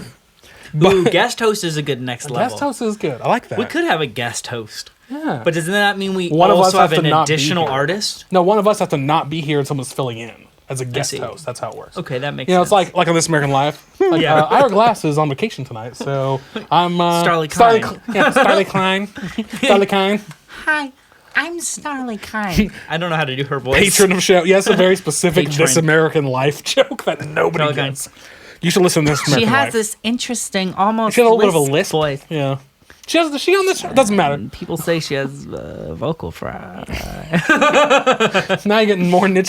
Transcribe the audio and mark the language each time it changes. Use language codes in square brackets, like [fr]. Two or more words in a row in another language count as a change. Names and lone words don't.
[en] Ooh, guest host is a good next level. Guest host is good. I like that. We could have a guest host. Yeah. But doesn't that mean we One of us also has have to an not be additional here. artist? No, one of us has to not be here and someone's filling in as a guest see. host. That's how it works. Okay, that makes You know, sense. it's like on This American Life. Like, Yeah. Ira Glass is on vacation tonight, so I'm Starley Starley Kine. Starley Kine. Starley Kine. Hi, I'm Starley Kine. I don't know how to do her voice. Patron of show. Yes, a very specific Patron. This American Life joke that nobody Starley Kine. gets. You should listen to This She American has Life. this interesting, almost She has a little bit of a lisp lisp. voice. Yeah. Is she on this show? Doesn't matter. People say she has vocal fry. Now you're getting more niche